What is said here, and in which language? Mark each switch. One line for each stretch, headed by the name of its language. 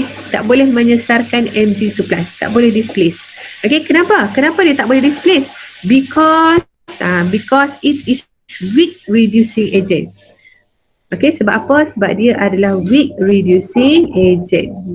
Malay: Tak boleh menyesarkan Mg2 plus. Tak boleh displace. Kenapa? Kenapa dia tak boleh displace?
English: Because it is weak reducing agent.
Malay: Sebab apa? Sebab dia adalah weak reducing agent.